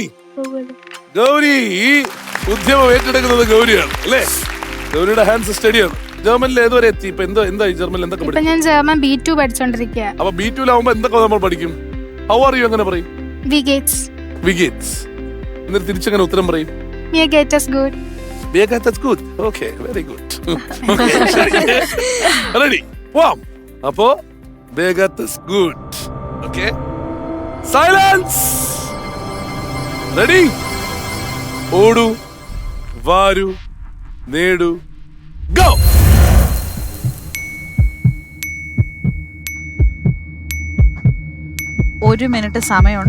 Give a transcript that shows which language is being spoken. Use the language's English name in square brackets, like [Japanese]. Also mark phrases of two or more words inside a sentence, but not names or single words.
[Malayalam] ഗൗരി, ഈ ഉദ്യമം ഏറ്റെടുക്കുന്നത് ഗൗരിയാണ് അല്ലേ? ഗൗരിയുടെ ഹാൻഡ്സ് സ്റ്റഡിയാണ്. ജർമ്മനിൽ ഏതുവരെ എത്തി? ഇപ്പൊ എന്തായി ജർമ്മനിൽ? എന്തൊക്കെ പഠിക്കും? ഞാൻ ജർമ്മൻ B2 പഠിച്ചോണ്ടിരിക്കുക. അപ്പൊ B2 എന്തൊക്കെ നമ്മൾ പഠിക്കും? [English] how are you [Malayalam] എങ്ങനെ പറയും? [German] Wie geht's. എന്നിട്ട് തിരിച്ചെങ്ങനെ ഉത്തരം പറയും? Mir geht es gut. Mir geht es gut. [English] Okay, very good. Ready? [Malayalam] പോവാം. അപ്പോ [German] Mir geht es gut. [English] Okay. Silence. Ready? [Malayalam] ഓടൂ, വാരൂ, നേടൂ, go. 1 മിനിറ്റ് സമയമുണ്ട്.